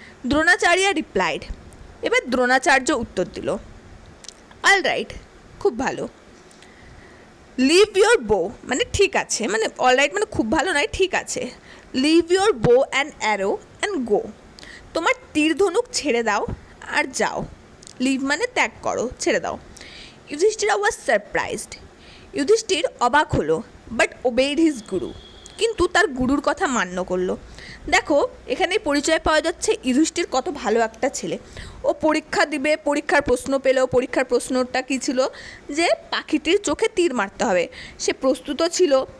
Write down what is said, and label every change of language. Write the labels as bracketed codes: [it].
[bn] Dronacharya replied, এবার দ্রোণাচার্য উত্তর দিল, [en] all right, [bn] খুব ভালো। [en] leave your bow, [bn] মানে ঠিক আছে, মানে অল রাইট মানে খুব ভালো নয়, ঠিক আছে। [en] leave your bow and arrow and go, [bn] তোমার তীর ধনুক ছেড়ে দাও আর যাও। লিভ মানে ত্যাগ করো, ছেড়ে দাও। [en] Yudhishthira was surprised. [bn] যুধিষ্ঠির অবাক হলো, [en] but obeyed his guru, [bn] কিন্তু তার গুরুর কথা মান্য করলো। দেখো এখানে পরিচয় পাওয়া যাচ্ছে যুধিষ্ঠির কত ভালো একটা ছেলে। ও পরীক্ষা দিবে, পরীক্ষার প্রশ্ন পেল। পরীক্ষার প্রশ্নটা কী ছিল, যে পাখিটির চোখে তীর মারতে হবে। সে প্রস্তুত ছিল।